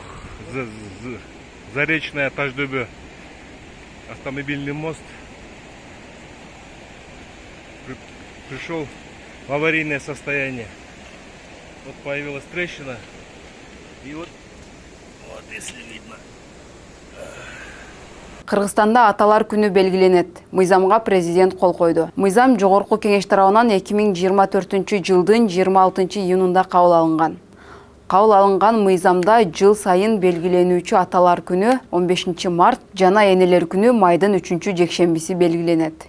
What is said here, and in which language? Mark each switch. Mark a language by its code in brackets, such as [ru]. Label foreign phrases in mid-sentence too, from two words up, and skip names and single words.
[ru] Заречная Таштөбө автомобильный мост пришел в аварийное состояние. Вот появилась трещина, и вот если видно. [ky] Кыргызстанда Аталар күнү белгиленет. Мыйзамга президент кол койду. Мыйзам Жогорку Кеңеш тарабынан 2024-жылдын 26 июнунда кабыл алынган. Кабыл алынган мыйзамда жыл сайын белгиленүүчү Аталар күнү 15 март жана Энелер күнү майдын 3 жекшембиси белгиленет.